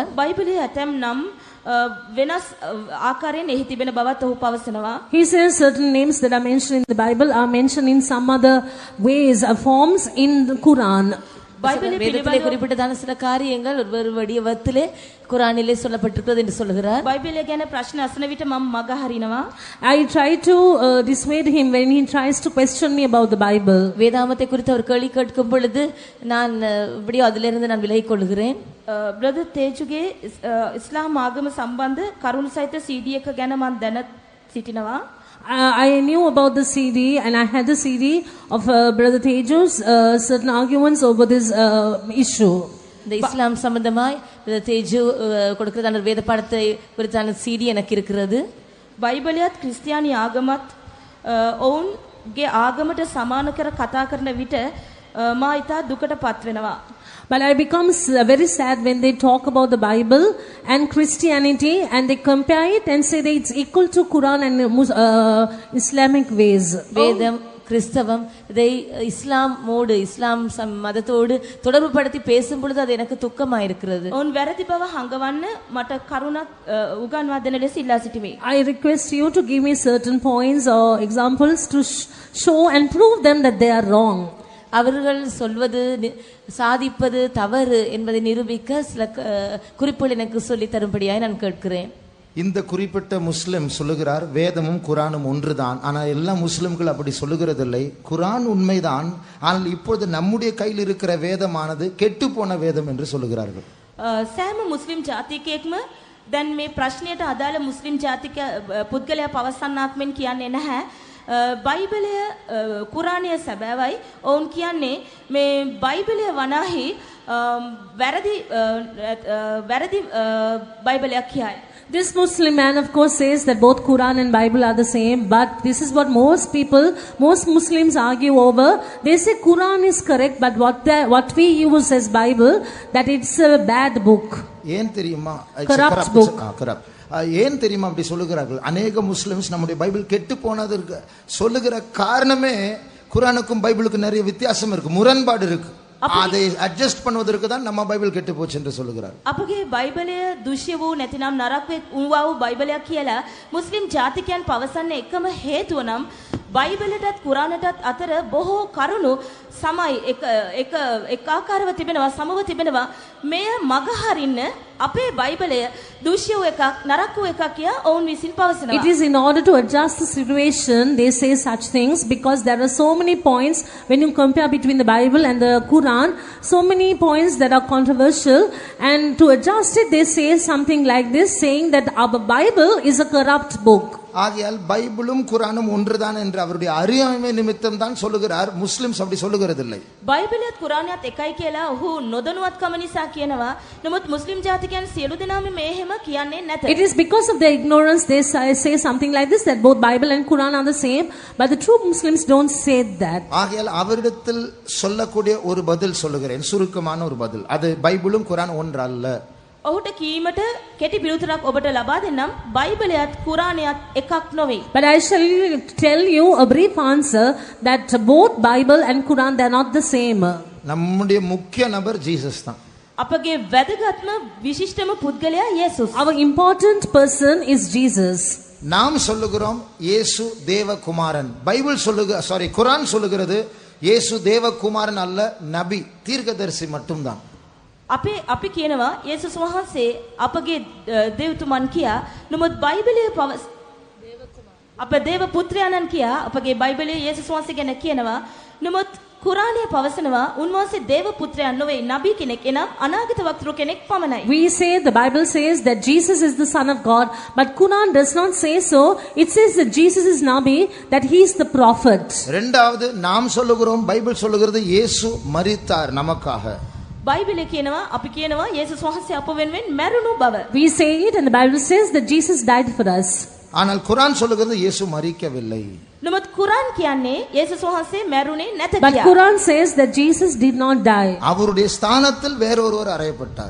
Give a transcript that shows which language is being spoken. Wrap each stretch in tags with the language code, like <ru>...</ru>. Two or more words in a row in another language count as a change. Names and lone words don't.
<si>බයිබලයේ ඇතැම් නම් වෙනස් ආකාරයෙන් එහි තිබෙන බවත් ඔහු පවසනවා.</si> <en>He says certain names that are mentioned in the Bible are mentioned in some other ways or forms in the Quran.</en> <ta>வேதத்திலே குறிப்பிட்டதான சில காரியங்கள் ஒரு வடிவத்திலே குரானிலே சொல்லப்பட்டிருக்கிறது என்று சொல்கிறார்.</ta> <si>බයිබලය ගැන ප්‍රශ්න අසන විට මම මග හරිනවා.</si> <en>I try to dissuade him when he tries to question me about the Bible.</en> <ta>வேதாமத்தை குறித்து அவர் கேள்வி கேட்கும் பொழுது நான் இப்படியோ அதிலிருந்து நான் விலகிக் கொள்கிறேன்.</ta> <si>බ්‍රදර් තේජුගේ ඉස්ලාම් ආගම සම්බන්ධ කරුණු සහිත CD එක ගැන මම දැන සිටිනවා.</si> <en>I knew about the CD and I had the CD of Brother Teju's certain arguments over this issue.</en> <ta>இந்த இஸ்லாம் சம்பந்தமாய் தேஜு கொடுக்கிறதான வேத பாடத்தை குறித்தான CD எனக்கு இருக்கிறது.</ta> <si>බයිබලයත් ක්‍රිස්තියානි ආගමත් ඔවුන්ගේ ආගමට සමාන කර කතා කරන විට මා ඊට දුකට පත් වෙනවා.</si> <en>But I become very sad when they talk about the Bible and Christianity and they compare it and say that it's equal to Quran and Islamic ways.</en> <ta>வேதம் கிறிஸ்தவம் இதை இஸ்லாமோடு இஸ்லாம் மதத்தோடு தொடர்பு படுத்தி பேசும் பொழுது அது எனக்கு துக்கமாக இருக்கிறது.</ta> <si>ඔවුන් වැරදි බව හංගවන්න මට කරුණක් උගන්වා දෙන ලෙස ඉල්ලා සිටිමි.</si> <en>I request you to give me certain points or examples to show and prove them that they are wrong.</en> <ta>அவர்கள் சொல்வது சாதிப்பது தவறு என்பதை நிரூபிக்க சில குறிப்புகள் எனக்கு சொல்லி தரும்படியாய் நான் கேட்கிறேன். இந்த குறிப்பிட்ட முஸ்லிம் சொல்லுகிறார் வேதமும் குரானும் ஒன்றுதான். ஆனால் எல்லா முஸ்லிம்கள் அப்படி சொல்லுகிறதில்லை. குரான் உண்மைதான், ஆனால் இப்பொழுது நம்முடைய கையில் இருக்கிற வேதமானது கெட்டு போன வேதம் என்று சொல்லுகிறார்கள்.</ta> <si>සෑම මුස්ලිම් ජාතිකයෙක්ම දැන් මේ ප්‍රශ්නයට අදාළ මුස්ලිම් ජාතික පුද්ගලයා පවසන්නාක් මෙන් කියන්නේ නැහැ. බයිබලය කුරාණය සැබෑවයි. ඔවුන් කියන්නේ මේ බයිබලය වනාහි වැරදි බයිබලයක් කියයි.</si> <en>This Muslim man of course says that both Quran and Bible are the same, but this is what most Muslims argue over. They say Quran is correct, but what we use as Bible, that it's a bad book.</en> <ta>ஏன் தெரியுமா?</ta> <en>Corrupt book.</en> <ta>ஏன் தெரியுமா அப்படி சொல்லுகிறார்கள்? அநேக முஸ்லிம்ஸ் நம்முடைய பைபிள் கெட்டு போனதற்கு சொல்லுகிற காரணமே குரானுக்கும் பைபிளுக்கும் நிறைய வித்தியாசம் இருக்கு, முரண்பாடு இருக்கு. அதை அட்ஜஸ்ட் பண்ணுவதற்கு தான் நம்ம பைபிள் கெட்டு போச்சு என்று சொல்லுகிறார்.</ta> <si>අපගේ බයිබලය දුෂ්‍ය වූ නැතිනම් නරක වූ බයිබලයක් කියලා මුස්ලිම් ජාතිකයන් පවසන්නේ එකම හේතුව නම් බයිබලයටත් කුරානටත් අතර බොහෝ කරුණු සමයි එක ආකාරව තිබෙනවා, සමව තිබෙනවා. මෙය මගහරින්න අපේ බයිබලය දුෂ්‍ය වූ එකක් නරක වූ එකක් කියා ඔවුන් විසින් පවසනවා.</si> <en>It is in order to adjust the situation they say such things, because there are so many points when you compare between the Bible and the Quran, so many points that are controversial, and to adjust it they say something like this, saying that our Bible is a corrupt book.</en> <ta>ஆகையால் பைபிளும் குரானும் ஒன்றுதான் என்று அவருடைய அறியாமை நிமித்தம் தான் சொல்லுகிறார். முஸ்லிம்ஸ் அப்படி சொல்லுகிறதில்லை.</ta> <si>බයිබලයත් කුරානයත් එකයි කියලා ඔහු නොදනුවත්කම නිසා කියනවා. නමුත් මුස්ලිම් ජාතිකයන් සියලු දෙනාම මේ එහෙම කියන්නේ නැත.</si> <en>It is because of their ignorance they say something like this, that both Bible and Quran are the same, but the true Muslims don't say that.</en> <ta>ஆகையால் அவரிடத்தில் சொல்லக்கூடிய ஒரு பதில் சொல்லுகிறேன், சுருக்கமான ஒரு பதில். அது பைபிளும் குரான் ஒன்றல்ல.</ta> <si>ඔහුට කීමට කෙටි පිළිතුරක් ඔබට ලබා දෙන්නම්. බයිබලයත් කුරානයත් එකක් නොවේ.</si> <en>But I shall tell you a brief answer that both Bible and Quran, they are not the same.</en> <ta>நம்முடைய முக்கிய நபர் ஜீசஸ் தான்.</ta> <si>අපගේ වැදගත්ම විශිෂ්ටම පුද්ගලයා යේසුස්.</si> <en>Our important person is Jesus.</en> <ta>நாம் சொல்லுகிறோம் இயேசு தேவகுமாரன். குரான் சொல்லுகிறது இயேசு தேவகுமாரன் அல்ல, நபி, தீர்க்கதரிசி மட்டும்தான்.</ta> <si>අපි කියනවා යේසුස් වහන්සේ අපගේ දේවතුමන් කියා. නමුත් බයිබලයේ අප දේව පුත්‍රයාණන් කියා අපගේ බයිබලයේ යේසුස් වහන්සේ ගැන කියනවා. නමුත් කුරානය පවසනවා උන්වහන්සේ දේව පුත්‍රයන් නොවේ, නබි කෙනෙක්, එනම් අනාගත වක්තෘ කෙනෙක් පමණයි.</si> <en>We say, the Bible says that Jesus is the Son of God, but Quran does not say so. It says that Jesus is Nabi, that he is the prophet.</en> <ta>இரண்டாவது நாம் சொல்லுகிறோம், பைபிள் சொல்லுகிறது இயேசு மரித்தார் நமக்காக.</ta> <si>බයිබලයේ කියනවා, අපි කියනවා යේසුස් වහන්සේ අප වෙනුවෙන් මැරුණු බව.</si> <en>We say it, and the Bible says that Jesus died for us.</en> <ta>ஆனால் குரான் சொல்லுகிறது இயேசு மரிக்கவில்லை.</ta> <si>නමුත් කුරාන් කියන්නේ යේසුස් වහන්සේ මැරුණේ නැත But කියා.</si> <en>Quran says that Jesus did not die.</en> <ta>அவருடைய ஸ்தானத்தில் வேறொருவர் அறையப்பட்டார்.</ta>